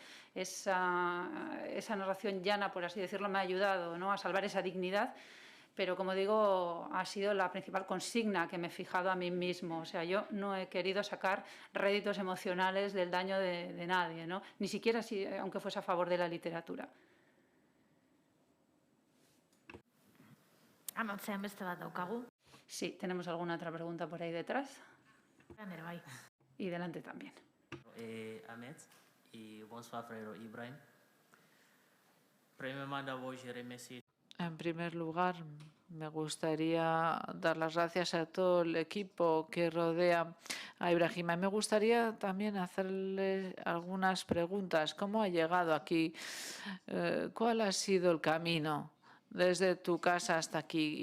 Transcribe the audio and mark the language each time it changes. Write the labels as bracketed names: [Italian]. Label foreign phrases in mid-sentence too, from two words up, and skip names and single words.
[Spanish] Esa narración llana, por así decirlo, me ha ayudado, ¿no? A salvar esa dignidad. Pero, como digo, ha sido la principal consigna que me he fijado a mí mismo. O sea, yo no he querido sacar réditos emocionales del daño de nadie, ¿no? Ni siquiera si, aunque fuese a favor de la literatura. [Basque] Amantzean beste bat daukagu. [Spanish] Sí, ¿tenemos alguna otra pregunta por ahí detrás? [Basque] Nere bai. [Spanish] Y delante también. [French] Ahmed [Spanish] y [French] bonsoir frère Ibrahim. Premièrement, d'abord, je remercie. [Spanish] En primer lugar, me gustaría dar las gracias a todo el equipo que rodea a Ibrahima. Me gustaría también hacerle algunas preguntas. ¿Cómo ha llegado aquí? ¿Cuál ha sido el camino desde tu casa hasta aquí?